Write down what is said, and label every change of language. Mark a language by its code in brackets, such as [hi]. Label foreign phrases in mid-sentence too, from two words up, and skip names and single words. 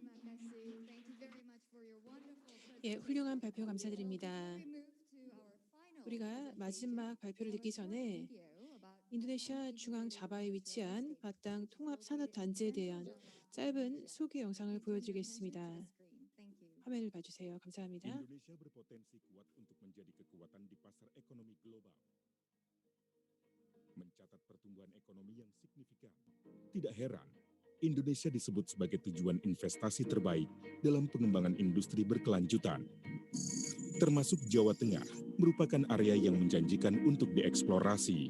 [ko] 예, 훌륭한 발표 감사드립니다. 우리가 마지막 발표를 듣기 전에 인도네시아 중앙 자바에 위치한 바탕 통합산업단지에 대한 짧은 소개 영상을 보여드리겠습니다. 화면을 봐주세요. 감사합니다. [id] Indonesia berpotensi kuat untuk menjadi kekuatan di pasar ekonomi global. Mencatat pertumbuhan ekonomi yang signifikan. Tidak heran, Indonesia disebut sebagai tujuan investasi terbaik dalam pengembangan industri berkelanjutan. Termasuk Jawa Tengah merupakan area yang menjanjikan untuk dieksplorasi.